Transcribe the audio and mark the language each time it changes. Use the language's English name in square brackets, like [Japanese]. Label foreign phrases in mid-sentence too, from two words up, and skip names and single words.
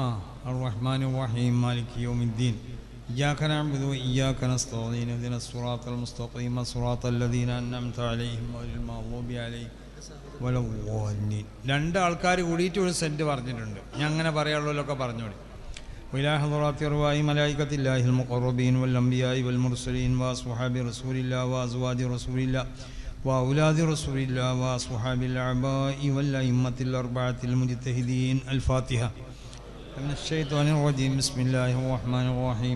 [Arabic] الرحمن الرحيم مالك يوم الدين. إياك نعبد وإياك نستعين. اهدنا الصراط المستقيم صراط الذين أنعمت عليهم غير المغضوب عليهم ولا الضالين. [Malayalam] രണ്ട് ആൾക്കാർ കൂടിയിട്ട് ഒരു സെന്റ് പറഞ്ഞിട്ടുണ്ട്. ഞാൻ അങ്ങനെ പറയാനുള്ളതൊക്കെ പറഞ്ഞോളി. [Arabic] وإلى حضرات أرواح ملائكة الله المقربين والأنبياء والمرسلين وأصحاب رسول الله وأزواج رسول الله وأولاد رسول الله وأصحاب الآباء والأئمة الأربعة المجتهدين. الفاتحة. من الشيطان الرجيم. بسم الله الرحمن الرحيم.